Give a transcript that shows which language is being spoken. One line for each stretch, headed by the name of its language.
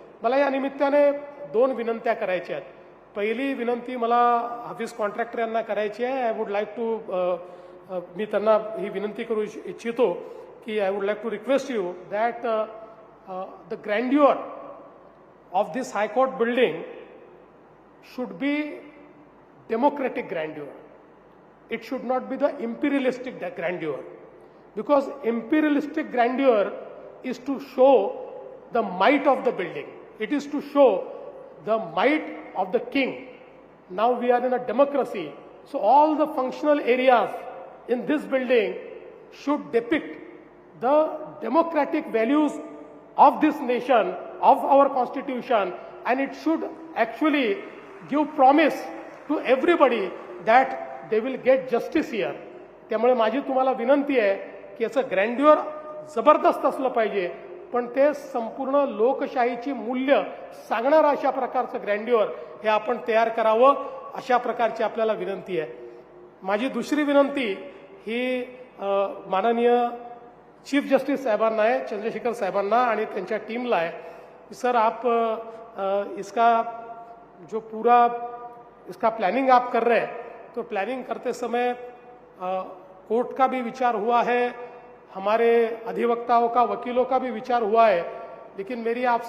Marathi: मला या निमित्ताने 2 विनंत्या करायच्या आहेत. पहिली विनंती मला हाफिज कॉन्ट्रॅक्टर यांना करायची आहे.
English: I would like to
Marathi: मी त्यांना ही विनंती करू इच्छितो की
English: I would like to request you that the grandeur of this high court building should be democratic grandeur. It should not be the imperialistic grandeur, because imperialistic grandeur is to show the might of the building. It is to show the might of the king. Now we are in a democracy, so all the functional areas in this building should depict the democratic values of this nation, of our constitution, and it should actually give promise to everybody that they will get justice here.
Marathi: त्यामुळे माझी तुम्हाला विनंती आहे की याचं ग्रँड्युअर जबरदस्त असलं पाहिजे पण ते संपूर्ण लोकशाहीची मूल्य सांगणारं अशा प्रकारचं ग्रँड्युअर हे आपण तयार करावं अशा प्रकारची आपल्याला विनंती आहे. माझी दुसरी विनंती ही माननीय चीफ जस्टिस साहेबांना आहे, चंद्रशेखर साहेबांना आणि त्यांच्या टीमला आहे.
Hindi: सर आप इसका जो पूरा इसका प्लानिंग आप कर रहे हैं तो प्लानिंग करते समय कोर्ट का भी विचार हुआ है, हमारे अधिवक्ताओं का वकीलों का भी विचार हुआ है, लेकिन मेरा एक